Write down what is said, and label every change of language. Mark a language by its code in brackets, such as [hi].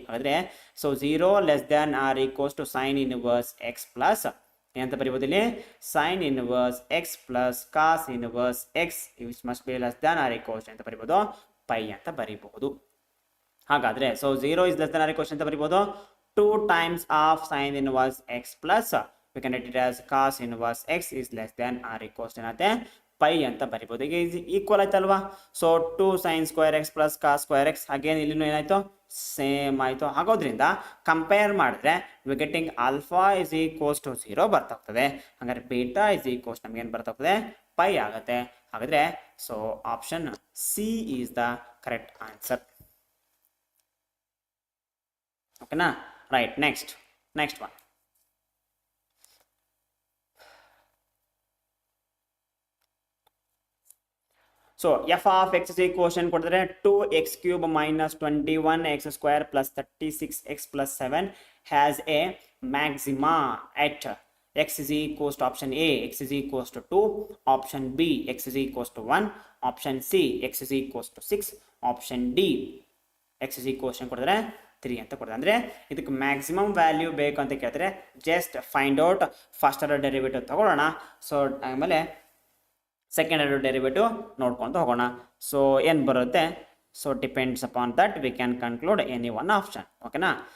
[kn] ಹಾಗಾದರೆ [en] so 0 less than or equals to sine inverse x plus [kn] ಏನಂತ ಬರೀಬೋದು ಇಲ್ಲಿ [en] sine inverse x plus cos inverse x which must be less than or equals [kn] ಅಂತ ಬರೀಬೋದು pi ಅಂತ ಬರೀಬಹುದು. [en] ಹಾಗಾದರೆ so 0 is less than or equals [kn] ಅಂತ ಬರೀಬೋದು [en] 2 times of sine inverse x plus we can write it as cos inverse x is less than or equals to [kn] ಏನತ್ತೆ pi ಅಂತ ಬರಿಬೋದು. ಈಗ equal ಆಯ್ತಲ್ವಾ? [en] so 2 sin square x plus cos square x again [kn] ಇಲ್ಲಿನೂ ಏನಾಯ್ತು same ಆಯಿತು. ಆಗೋದ್ರಿಂದ compare ಮಾಡಿದ್ರೆ [en] we getting alpha is equals to 0 [kn] ಬರ್ತಾ ಹೋಗ್ತದೆ, ಹಾಗಾದ್ರೆ ಬೀಟಾ ಇಸ್ ಈಕ್ವಲ್ಸ್ ನಮ್ಗೆ ಏನು ಬರ್ತಾ ಹೋಗ್ತದೆ ಪೈ ಆಗುತ್ತೆ. ಹಾಗಾದ್ರೆ [en] So option C is the correct answer. [kn] ಓಕೆನಾ? [en] Right, next one. So f of x is equals [kn] ಕೊಟ್ಟಿದ್ರೆ [en] 2x cube minus 21x square plus 36x plus 7 has a maxima at x is equals to option A x is equals to 2, option B x is equals to 1, option C x is equals to 6, option D x is equals [kn] ಕೊಟ್ಟಿದ್ರೆ 3 ಅಂತ ಕೊಡ್ತಾರೆ. ಅಂದರೆ ಇದಕ್ಕೆ maximum value ಬೇಕು ಅಂತ ಕೇಳ್ತಾರೆ. [en] just find out first order derivative [kn] ತಗೊಳ್ಳೋಣ. So ಆಮೇಲೆ ಸೆಕೆಂಡ್ ಆರ್ಡರ್ ಡೆರಿವೇಟಿವ್ ನೋಡ್ಕೊಂತ ಹೋಗೋಣ. ಸೊ ಏನು ಬರುತ್ತೆ, [en] So depends upon that we can conclude any one option. [kn] ಓಕೆನಾ?